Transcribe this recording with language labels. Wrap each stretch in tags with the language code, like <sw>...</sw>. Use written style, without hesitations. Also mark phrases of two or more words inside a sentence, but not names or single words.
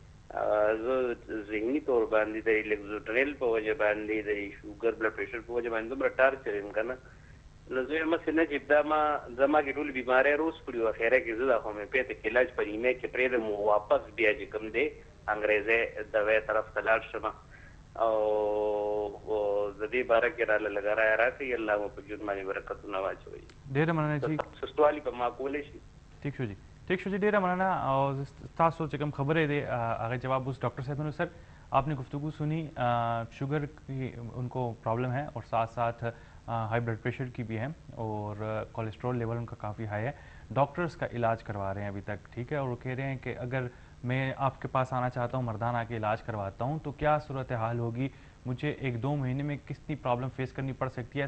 <ps>زه ذهني طور باندې د لیکزوټرنل په وجه باندې د شوګر</ps> <en>blood pressure</en> <ps>په وجه باندې دومره ټارچر یم که نه, نو زه یم هسې نه چې دا زما کې ټولې بیمارۍ روز کړي او اخره کې زه د هومیوپیتیک علاج په نیمه کې پرېږدم او واپس بیا چې کوم دی انګریزۍ دوا طرف ته لاړ شم او د دې باره کې راله لږه رایه راکړئ, الله مو په ژوند باندې برکتونه واچوي. ډېره مننه جي. سستوالي به ما کولی شي. ٹھیک شو جی, ٹھیک شو جی, ډیره مننه. او تاسو چې کوم خبرې دی هغه جواب اوس</ps> <ur>ڈاکٹر صاحب نے سر آپ نے گفتگو سنی, شوگر کی ان کو پرابلم ہے اور ساتھ ساتھ</ur> <en>high blood pressure</en> <ur>کی بھی ہے اور</ur> <en>cholesterol level</en> <ur>ان کا کافی ہائی ہے. ڈاکٹرز کا علاج کروا رہے ہیں ابھی تک, ٹھیک ہے, اور وہ کہہ رہے ہیں کہ اگر میں آپ کے پاس آنا چاہتا ہوں, مردان آ کے علاج کرواتا ہوں, تو کیا صورتحال ہوگی, مجھے 1-2 مہینے میں کتنی</ur> <en>problem face</en> <ur>کرنی پڑ سکتی ہے.</ur>